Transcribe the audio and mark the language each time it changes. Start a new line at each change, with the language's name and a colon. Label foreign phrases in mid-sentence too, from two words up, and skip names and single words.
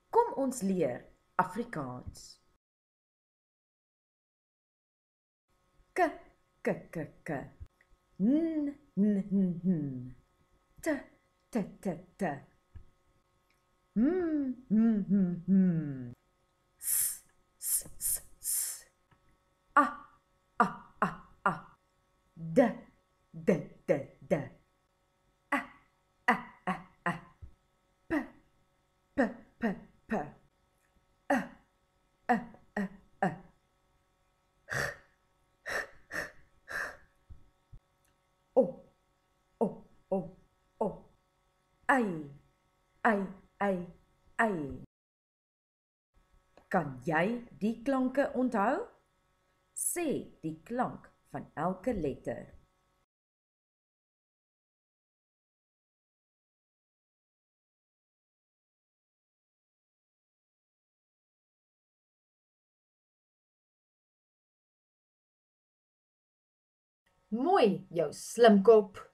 Afrikaans: Kom ons leer Afrikaans. K, k, k, k. N, n, n, n. T, t, t, t. M, m, m, m. S, s, s, s. A, a, a, a. D, d, d, d. A, a, a, a. P, p, p, p. A, a, a, a. O, o, o, o. Ai, ai, ai, ai. Kan jy die klanke onthou? Sê die klank van elke letter. Mooi, jou slimkop.